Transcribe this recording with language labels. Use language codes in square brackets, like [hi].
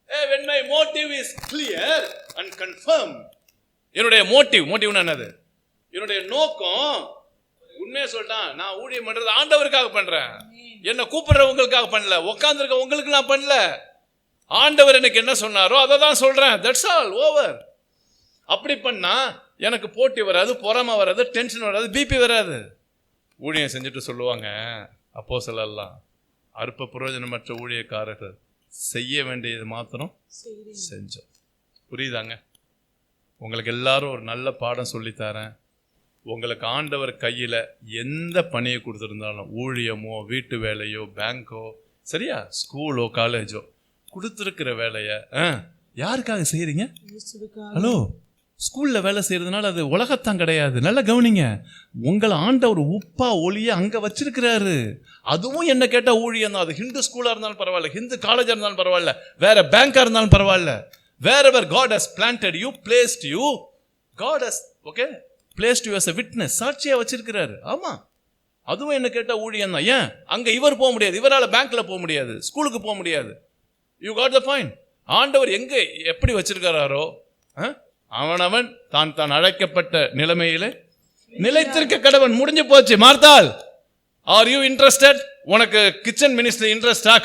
[en] When my motive is clear and confirmed. [ta] என்னுடைய மோட்டிவ்னா என்னது? என்னுடைய நோக்கம், உண்மையா சொல்லிட்டான், நான் ஊழியம் பண்றது ஆண்டவருக்காக பண்றேன். என்ன கூப்பிடுறவங்களுக்காக பண்ணல, உட்கார்ந்துருக்க உங்களுக்கு நான் பண்ணல. ஆண்டவர் எனக்கு என்ன சொன்னாரோ அதை தான் சொல்றேன். [en] That's all, over. [ta] அப்படி பண்ணா எனக்கு போட்டி வராது, பொறாமை வராது, டென்ஷன் வராது, பிபி வராது. ஊழியம் செஞ்சுட்டு சொல்லுவாங்க அப்போஸ்தலர்லாம், அற்ப பிரயோஜனமற்ற ஊழியக்காரர்கள் செய்ய வேண்டியது மாத்திரம் செய்கிறேன். செஞ்சோம். புரியுதாங்க? உங்களுக்கு எல்லாரும் ஒரு நல்ல பாடம் சொல்லித்தரேன். உங்களுக்கு ஆண்டவர் கையில் எந்த பணியை கொடுத்துருந்தாலும், ஊழியமோ வீட்டு வேலையோ பேங்கோ சரியா ஸ்கூலோ காலேஜோ, கொடுத்துருக்கிற வேலையை யாருக்காக செய்கிறீங்க? இயேசுவுக்காக. ஹலோ, ஸ்கூலில் வேலை செய்கிறதுனால அது உலகத்தான் கிடையாது. நல்லா கவனிங்க. உங்களை ஆண்டவர் உப்பா ஒளியை அங்கே வச்சிருக்கிறாரு. அதுவும் என்ன கேட்டால் ஊழியம் தான். அது ஹிந்து ஸ்கூலாக இருந்தாலும் பரவாயில்ல, ஹிந்து காலேஜாக இருந்தாலும் பரவாயில்ல, வேற பேங்காக இருந்தாலும் பரவாயில்ல. [en] Wherever God has planted you, placed you, God has placed you as a witness. [ta] சாட்சியா வச்சிருக்கிறாரு. ஆமா, அதுவும் என்ன கேட்டா ஊழியம் தான். ஏன் அங்க இவர் போக முடியாது? இவரால் பேங்க்ல போக முடியாது, ஸ்கூலுக்கு போக முடியாது. [en] You got the point. [ta] ஆண்டவர் எங்க எப்படி வச்சிருக்கிறாரோ அவனவன் தான் அழைக்கப்பட்ட நிலைமையிலே நிலைத்திருக்க கடவன். முடிஞ்சு போச்சு. மார்த்தாள், [en] Are you interested? [ta] உனக்கு கிச்சன் மினிஸ்ட்ரி இன்ட்ரெஸ்டா?